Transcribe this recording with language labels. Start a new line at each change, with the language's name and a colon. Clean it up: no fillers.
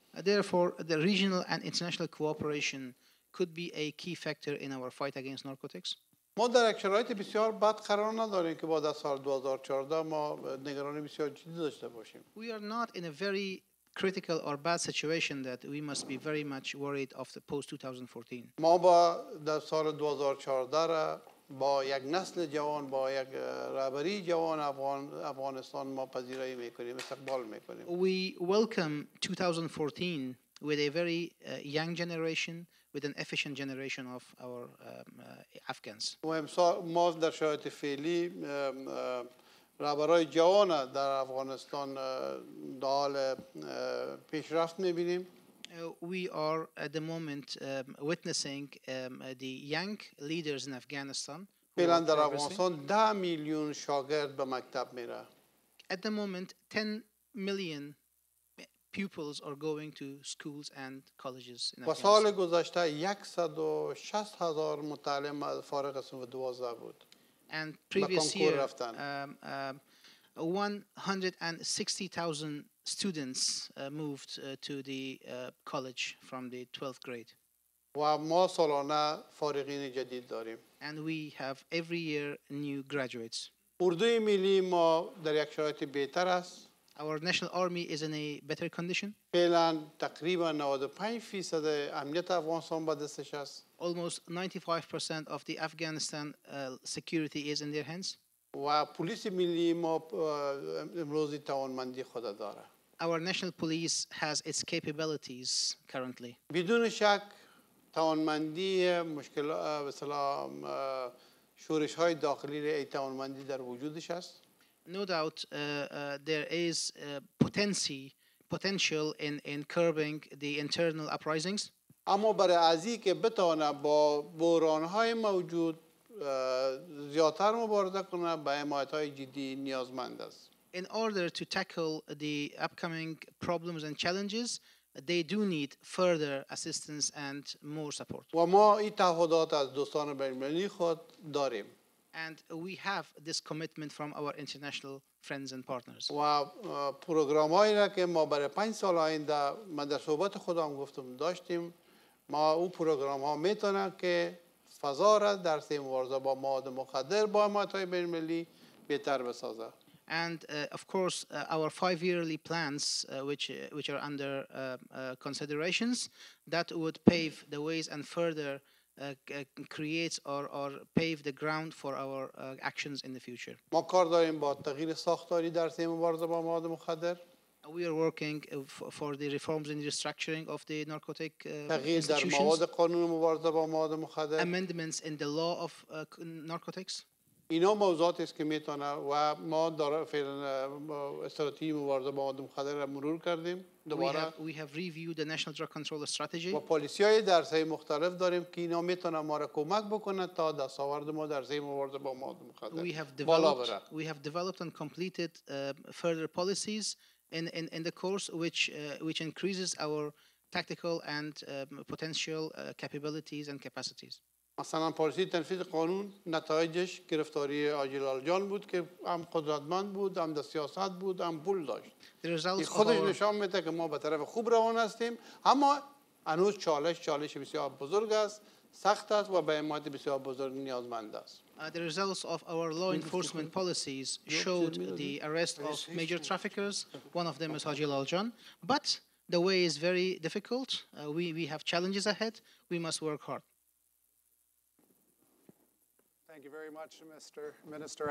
English: Therefore, the regional and international cooperation could be a key factor in our fight against narcotics.
Persian: ما در یک شرایط بسیار بد قرار نداریم که بعد از سال 2014 ما نگرانی بسیار جدی داشته باشیم.
English: We are not in a very critical or bad situation that we must be very much worried of the post 2014.
Persian: ما با در سال 2014 را با یک نسل جوان با یک رهبری جوان افغانستان ما پذیرایی میکنیم، استقبال میکنیم.
English: We welcome 2014 with a very young generation, with an efficient generation of our Afghans.
Persian: ما در شرایط فعلی رهبرای جوان در افغانستان در حال پیشرفت میبینیم.
English: We are at the moment witnessing the young leaders in Afghanistan.
Persian: فعلا در افغانستان 10 میلیون شاگرد به مکتب میره.
English: At the moment, 10 million pupils are going to schools and colleges in Afghanistan.
Persian: و سال گذشته 160,000 متعلم فارغ از صنف 12 بود.
English: And previous year, 160,000 students moved to the college from the 12th grade.
Persian: و ما سالانه فارغین جدید داریم.
English: And we have every year new graduates.
Persian: اردوی ملی ما در یک شرایط بهتر است.
English: Our national army is in a better condition.
Persian: فعلا تقریبا 95% امنیت افغانستان به دستش است.
English: Almost 95% of the Afghanistan security is in their hands.
Persian: و پلیس ملی ما امروزی توانمندی خود داره.
English: our national police has its capabilities currently.
Persian: بدون شک توانمندی مشکل مثلا شورش های داخلی ای توانمندی در وجودش است.
English: No doubt there is potential in curbing the internal uprisings.
Persian: اما برای ازی که بتونه با بحران های موجود زیادتر مبارزه کنه به حمایت های جدی نیازمند است.
English: In order to tackle the upcoming problems and challenges, they do need further assistance and more support.
Persian: و ما این تعهدات از دوستان بین‌المللی خود داریم.
English: And we have this commitment from our international friends and partners.
Persian: و پروگرام‌هایی را که ما برای 5 سال آینده من در صحبت خودم گفتم داشتیم، ما اون پروگرام‌ها میتونه که فضا را در مبارزه با مواد مخدر با حمایت‌های بین‌المللی بهتر بسازه.
English: And of course, our 5-yearly plans, which are under considerations, that would pave the ways and further create or pave the ground for our actions in the future.
Persian: ما کار داریم با تغییر ساختاری در مبارزه با مواد مخدر.
English: We are working for the reforms in the restructuring of the narcotic
Persian: تغییر در مواد قانون مبارزه با مواد مخدر.
English: Amendments in the law of narcotics.
Persian: اینا موضوعاتی است که میتونه و ما داره فعلا استراتژی مبارزه با مواد مخدر را مرور کردیم دوباره.
English: We have reviewed the national drug control strategy.
Persian: و پالیسی‌های درس‌های مختلف داریم که اینا میتونه ما را کمک بکنه تا دستاورد ما در مبارزه با مواد مخدر بالا بره.
English: We have developed and completed further policies in the course which increases our tactical and potential capabilities and capacities.
Persian: مثلا پالیسی تنفیذ قانون نتایجش گرفتاری آجیلال جان بود که هم قدرتمند بود، هم در سیاست بود، هم پول داشت. این خودش نشان میده که ما به طرف خوب روان هستیم، اما هنوز چالش بسیار بزرگ است، سخت است و به حمایت بسیار بزرگ نیازمند است.
English: The results of our law enforcement policies showed the arrest of major traffickers. One of them is Haji Lal Jan. But the way is very difficult. We have challenges ahead. We must work hard. Thank you very much, Mr. Minister.